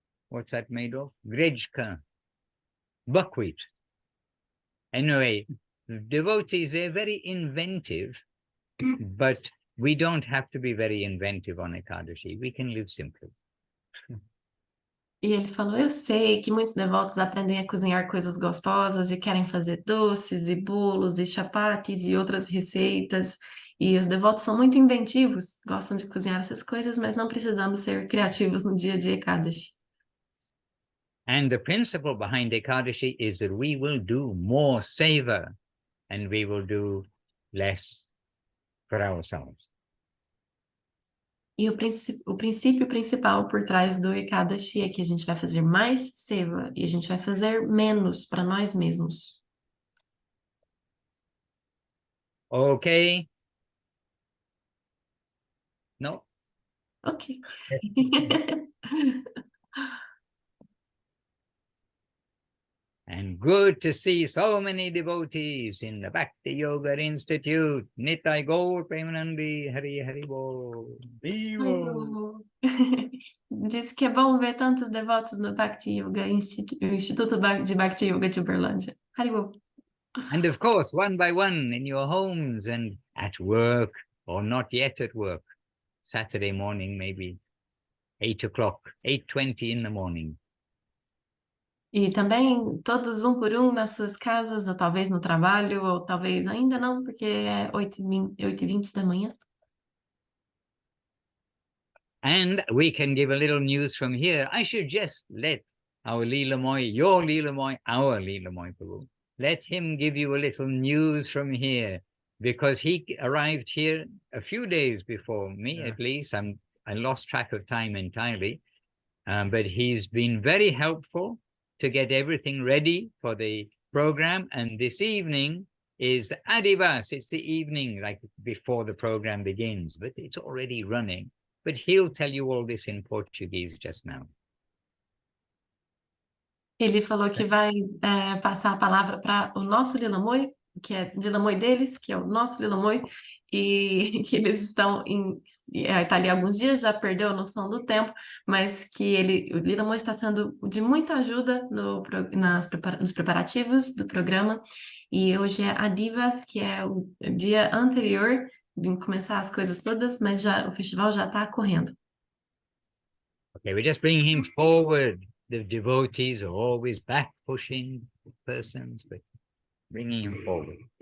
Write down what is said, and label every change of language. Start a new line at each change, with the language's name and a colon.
English: What's that made of? Grechka, buckwheat. Anyway, devotees, they're very inventive, but we don't have to be very inventive on Ekadashi. We can live simply.
Portuguese: E ele falou, eu sei que muitos devotos aprendem a cozinhar coisas gostosas e querem fazer doces e bolos e chapatis e outras receitas. E os devotos são muito inventivos, gostam de cozinhar essas coisas, mas não precisamos ser criativos no dia de Ekadashi.
English: And the principle behind Ekadashi is that we will do more seva and we will do less for ourselves.
Portuguese: E o princípio principal por trás do Ekadashi é que a gente vai fazer mais seva e a gente vai fazer menos para nós mesmos.
English: Okay? No? Ok. And good to see so many devotees in the Bhakti Yoga Institute.
Bangla: Nitai Gaur Premanandi Hari Hari Bol.
Portuguese: Vivo! Diz que é bom ver tantos devotos no Bhakti Yoga Instituto de Bhakti Yoga de Uberlândia. Haribo.
English: And of course, one by one in your homes and at work or not yet at work. Saturday morning, maybe 8 o'clock, 8:20 in the morning.
Portuguese: E também todos um por um nas suas casas, ou talvez no trabalho, ou talvez ainda não, porque é 8h20 da manhã.
English: And we can give a little news from here. I should just let our Lila Moy, your Lila Moy, our Lila Moy Prabhu, let him give you a little news from here, because he arrived here a few days before me, at least. I lost track of time entirely, but he's been very helpful to get everything ready for the program. And this evening is the Adivas. It's the evening, like before the program begins, but it's already running. But he'll tell you all this in Portuguese just now.
Portuguese: Ele falou que vai passar a palavra para o nosso Lila Moy, que é Lila Moy deles, que é o nosso Lila Moy, e que eles estão tá ali há alguns dias, já perdeu a noção do tempo, mas que o Lila Moy está sendo de muita ajuda nos preparativos do programa, e hoje é Adivas, que é o dia anterior de começar as coisas todas, mas o festival já está correndo.
English: Okay, we just bring him forward. The devotees are always back pushing persons, but bringing him forward.